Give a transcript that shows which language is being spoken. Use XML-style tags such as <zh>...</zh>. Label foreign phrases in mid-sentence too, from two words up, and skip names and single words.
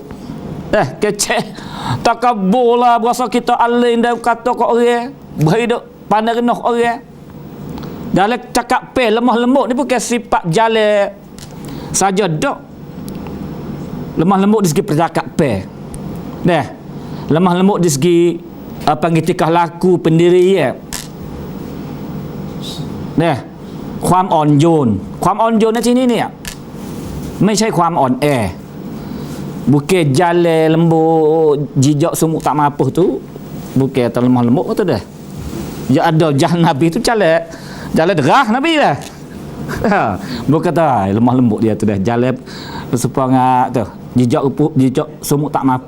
<ms>Kecek takabur lah, berasa kita alim dan kata kat orang berhidup pandai rendah orang. Dalam cakap lemah lembut ni bukan sifat jalan saja dak. Lemah lembut di segi percakapan. Lemah lembut di segi panggil tingkah laku pendirian.</ms> <th>ความอ่อนโยนในที่นี้เนี่ยไม่ใช่ความอ่อนแอ</th> <ms>bukan jalan lembut jijak semut tak mampu tu, bukan terlemah lembut tu dah. Ya ada jalan Nabi tu jalan derah Nabi dah. Bukan tak lemah lembut dia tu dah, jalan sepangak tu jijak semut tak mampu.</ms>